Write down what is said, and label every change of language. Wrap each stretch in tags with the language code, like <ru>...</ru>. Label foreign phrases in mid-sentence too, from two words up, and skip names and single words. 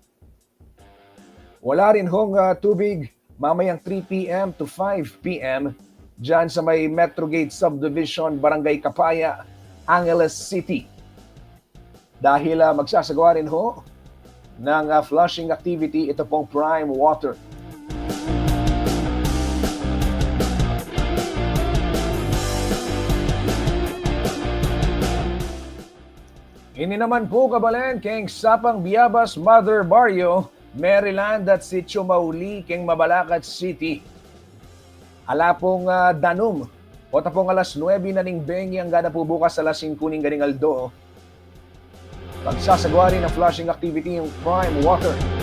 <tl>Wala rin hong tubig mamayang 3 p.m. to 5 p.m. dyan sa may Metrogate Subdivision, Barangay Kapaya, Angeles City. Dahil magsasagawa rin ho ng</tl> <en>flushing activity</en> <tl>ito pong Prime Water.</tl> <pam>Ini naman po, Kabalen, keng Sapang Biabas, Mother Barrio, Maryland at Sitio Mauli, keng Mabalacat City. Ala pong danum, o tapong alas 9 na ning bengi ang gana po bukas alas 5 ning ganing aldo.</pam> <tl>Pagsasagawa rin ng</tl> <en>flushing activity</en> <tl>yung Prime Water.</tl>